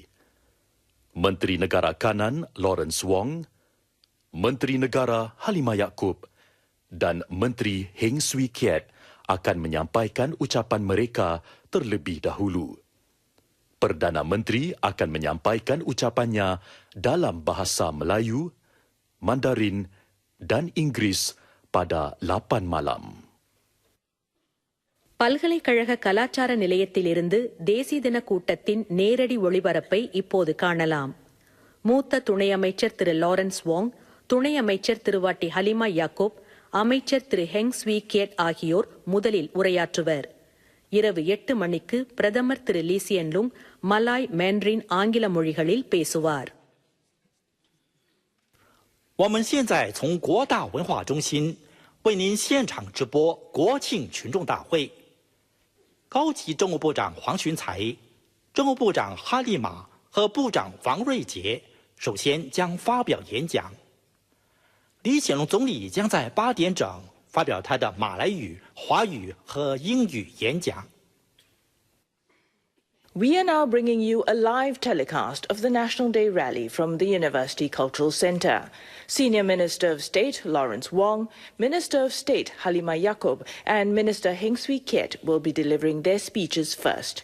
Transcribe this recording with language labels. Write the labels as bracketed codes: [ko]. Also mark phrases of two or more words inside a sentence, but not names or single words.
[ms] Menteri Negara Kanan Lawrence Wong, Menteri Negara Halimah Yacob dan Menteri Heng Swee Keat akan menyampaikan ucapan mereka terlebih dahulu. Perdana Menteri akan menyampaikan ucapannya dalam bahasa Melayu, Mandarin dan Inggeris pada 8 malam. [ta] பல்கலைக்கழக கலாச்சார நிலையத்திலிருந்து தேசிய தின கூட்டத்தின் நேரடி ஒளிபரப்பை இப்போது காணலாம். மூத்த துணை அமைச்சர் திரு லாரன்ஸ் வாங், துணை அமைச்சர் திருவாட்டி ஹலிமா யாக்கோப், அமைச்சர் திரு ஹெங் ஸ்வீ கியட் ஆகியோர் முதலில் உரையாற்றுவர். இரவு 8 மணிக்கு பிரதமர் திரு லீ சியன் லூங் மலாய், மேண்ட்ரின், ஆங்கில மொழிகளில் பேசுவார். [zh] 我们现在从国大文化中心为您现场直播国庆群众大会。高级政务部长黄循才、政务部长哈利玛和部长王瑞杰首先将发表演讲。李显龙总理将在8点整发表他的马来语、华语和英语演讲。 [en] We are now bringing you a live telecast of the National Day Rally from the University Cultural Centre. Senior Minister of State Lawrence Wong, Minister of State Halimah Yacob and Minister Heng Swee Keat will be delivering their speeches first.